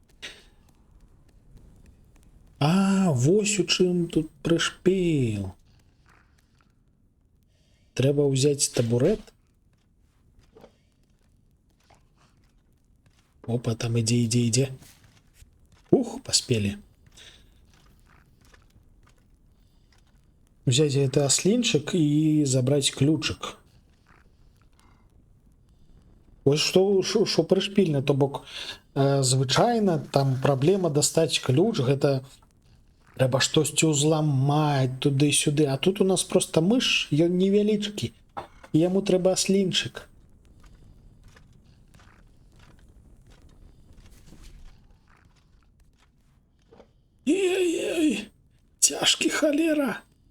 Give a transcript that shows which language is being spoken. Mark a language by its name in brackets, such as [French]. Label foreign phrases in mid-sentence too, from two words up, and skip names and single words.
[Belarusian] А, вось у чым тут прышпіл. Трэба ўзяць табурэт. Опа, там ідзе. Ух, паспелі. [Russian] Взять это ослинчик и забрать ключик. [Belarusian] Ось что прышпільна, то бок звычайна там праблема дастаць ключ, гэта трэба штосьці ўзламаць туды-сюды, а тут у нас просто мыш, ён невялічкі, яму трэба аслінчык. Ей-ей, цяжкі халера.